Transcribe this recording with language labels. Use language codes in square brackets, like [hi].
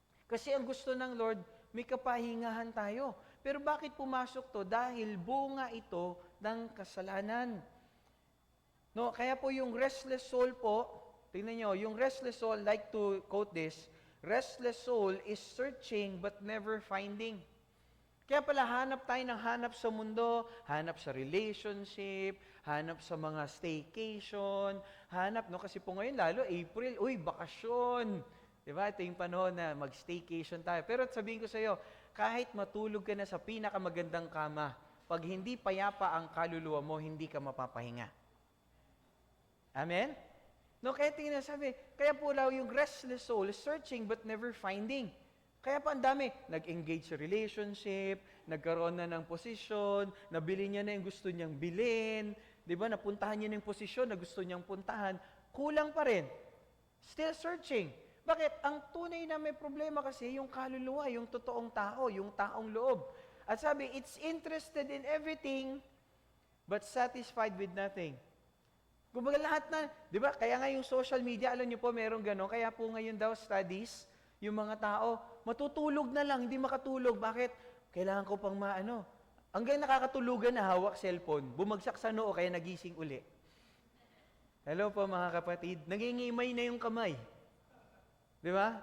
[tl] Kasi ang gusto ng Lord, may kapahingahan tayo. Pero bakit pumasok to? Dahil bunga ito ng kasalanan. No, kaya po yung restless soul po, tingnan nyo, yung restless soul, like to quote this, [en] restless soul is searching but never finding. [tl] Kaya pala hanap tayo ng hanap sa mundo, hanap sa relationship, hanap sa mga staycation, hanap, no? Kasi po ngayon lalo, April, bakasyon. Diba? Ito yung panahon na mag-staycation tayo. Pero sabihin ko sa iyo, kahit matulog ka na sa pinakamagandang kama, pag hindi payapa ang kaluluwa mo, hindi ka mapapahinga. Amen? No, kaya tingnan sabi, kaya po daw yung [en] restless soul is searching but never finding. [tl] Kaya pa ang dami, nag-engage sa relationship, nagkaroon na ng posisyon, nabili niya na yung gusto niyang bilhin, di ba, napuntahan niya na yung posisyon na gusto niyang puntahan, kulang pa rin. [en] Still searching. [tl] Bakit? Ang tunay na may problema kasi yung kaluluwa, yung totoong tao, yung taong loob. At sabi, [en] it's interested in everything but satisfied with nothing. [tl] Kumbaga lahat na, di ba? Kaya nga yung social media, alam niyo po, merong gano'n. Kaya po ngayon daw studies, yung mga tao, matutulog na lang, hindi makatulog. Bakit? Kailangan ko pang hanggang nakakatulugan na hawak cellphone, bumagsak sa noo, kaya nagising uli. Hello po mga kapatid, nangingimay na yung kamay. Di ba?